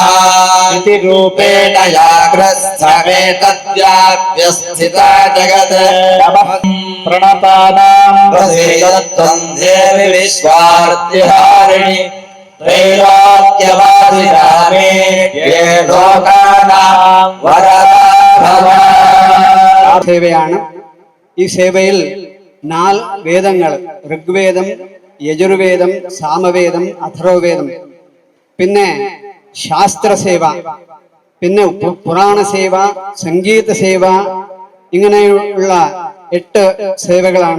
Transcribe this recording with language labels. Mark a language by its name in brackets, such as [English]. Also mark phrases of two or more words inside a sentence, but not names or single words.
[Sanskrit] इति रूपेण याग्रस्थमेतद्व्याप्य स्थिता जगत् प्रणतानां प्रसीदत्वं देवि विश्वार्तिहारिणि त्रैलोक्यवासिरामे ये लोकानां वरदा भव. [Malayalam] സേവയാണ്. ഈ സേവയിൽ 4 വേദങ്ങൾ, ഋഗ്വേദം, യജുർവേദം, സാമവേദം, അഥർവവേദം, പിന്നെ ശാസ്ത്രസേവ, പിന്നെ പുരാണസേവ, സംഗീത സേവ, ഇങ്ങനെയുള്ള 8 സേവകളാണ്.